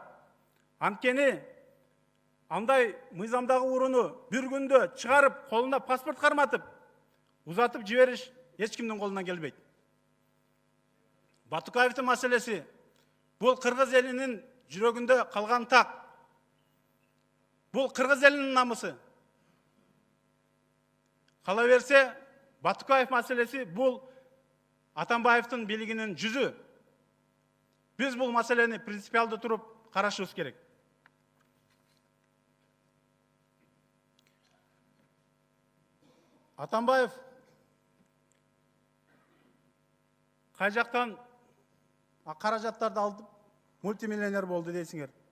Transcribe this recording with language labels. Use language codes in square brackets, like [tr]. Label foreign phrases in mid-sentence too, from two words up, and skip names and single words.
[ky] Анткени андай мыйзамдагы урууну бир күндө чыгарып, колуна паспорт карматып, узатып жибериш эч кимдин колунан келбейт. Батукаевдин маселеси бул кыргыз элинин жүрөгүндө калган так. [kk] Бұл Қырғыз елінің намысы. Қала берсе, Батукаев мәселесі бұл Атамбаевтың билігінің жүзі. Біз бұл мәселені принципиалды тұрып қарашымыз керек. Атамбаев қай жақтан қаражаттарды алып мультимиллионер болды дейсіңер.